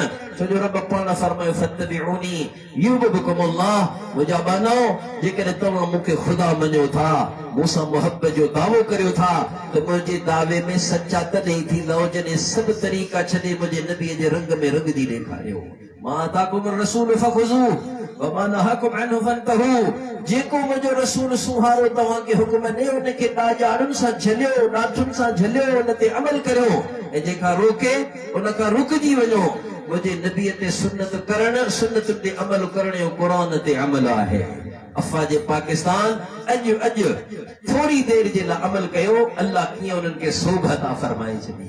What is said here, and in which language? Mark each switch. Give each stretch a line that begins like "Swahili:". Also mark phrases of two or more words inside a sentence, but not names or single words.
Sindhi: छो जो रब पाण फरमायो
Arabic: فاتبعوني يحببكم الله,
Sindhi: मुंहिंजा बानो जेकॾहिं तव्हां मूंखे ख़ुदा मञो था, मूंसां मुहबत जो दावो करियो था, त मुंहिंजे दावे में सचा तॾहिं थींदो जॾहिं सभु तरीक़ा छॾे मुंहिंजे नबीअ जे रंग में रंग दी ॾेखारियो।
Arabic: ما آتاكم رسول فخذوه وما نهاكم عنه فانتهوا.
Sindhi: जेको मुंहिंजो रसूल सुहारो तव्हांखे हुकुम ॾे उनखे ॾाजाड़ुनि सां झलियो, ॾाढुनि सां झलियो, उन ते अमल करियो ऐं जेका रोके उन खां रुकिजी वञो। मुंहिंजे नबीअ ते सुन्नत करण, सुन्नतुनि ते अमल करण जो क़ुरान ते अमल आहे। अफ़वाज पाकिस्तान अॼु थोरी देरि जे लाइ अमल कयो, अल्लाह कीअं उन्हनि खे सोभ अता फरमाए छॾी।